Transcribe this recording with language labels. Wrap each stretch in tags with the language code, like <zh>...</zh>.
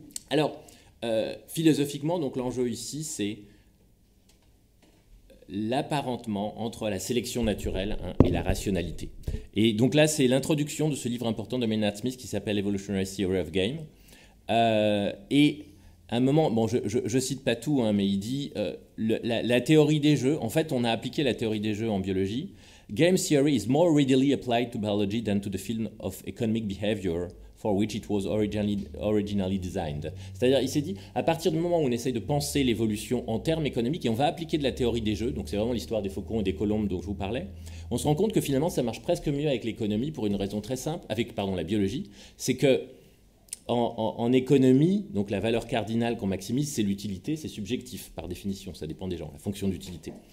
<fr>Alors, philosophiquement, donc l'enjeu ici, c'est l'apparentement entre la sélection naturelle, hein, et la rationalité. Et donc là, c'est l'introduction de ce livre important de Maynard Smith qui s'appelle Evolutionary Theory of Game. Et à un moment, bon, je cite pas tout, hein, mais il dit la théorie des jeux, en fait, on a appliqué la théorie des jeux en biologie.</fr> <en>Game theory is more readily applied to biology than to the field of economic behavior for which it was originally designed.</en> <fr>C'est-à-dire, il s'est dit, à partir du moment où on essaye de penser l'évolution en termes économiques, et on va appliquer de la théorie des jeux, donc c'est vraiment l'histoire des faucons et des colombes dont je vous parlais, on se rend compte que finalement, ça marche presque mieux avec l'économie pour une raison très simple, avec la biologie, c'est que en économie, donc la valeur cardinale qu'on maximise, c'est l'utilité, c'est subjectif par définition, ça dépend des gens, la fonction d'utilité.</fr>